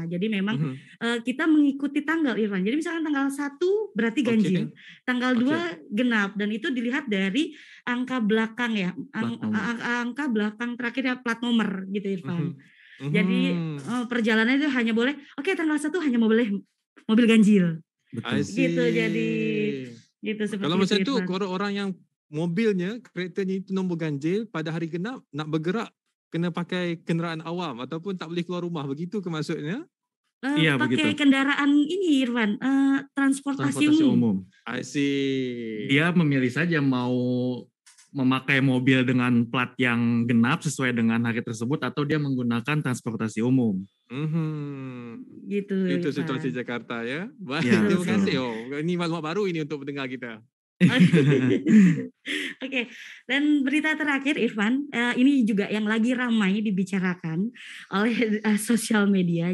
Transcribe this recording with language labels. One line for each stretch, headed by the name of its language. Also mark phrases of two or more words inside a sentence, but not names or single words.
Indonesian: Jadi memang kita mengikuti tanggal, Irfan. Jadi misalkan tanggal 1 berarti ganjil, tanggal 2 genap, dan itu dilihat dari angka belakang ya, angka belakang terakhir ya, plat nomor gitu, Irfan. Jadi perjalanan itu hanya boleh, tanggal 1 hanya boleh mobil ganjil. Betul. Gitu, jadi gitu seperti
Malay: kalau macam itu, Irfan. orang yang mobilnya, keretanya itu nombor ganjil, pada hari genap nak bergerak kena pakai kenderaan awam ataupun tak boleh keluar rumah, begitu ke maksudnya?
Indonesian: Iya, pakai begitu. kendaraan ini, Irfan, transportasi umum.
English: I see.
Indonesian: Dia memilih saja mau memakai mobil dengan plat yang genap sesuai dengan hari tersebut atau dia menggunakan transportasi umum. Gitu. Itu Irfan. situasi Jakarta ya. Baik, Ya,
Malay: terima
Indonesian: betul.
Malay: kasih. Ini maklumat baru ini untuk pendengar kita.
Indonesian: Oke, dan berita terakhir, Irfan, ini juga yang lagi ramai dibicarakan oleh sosial media.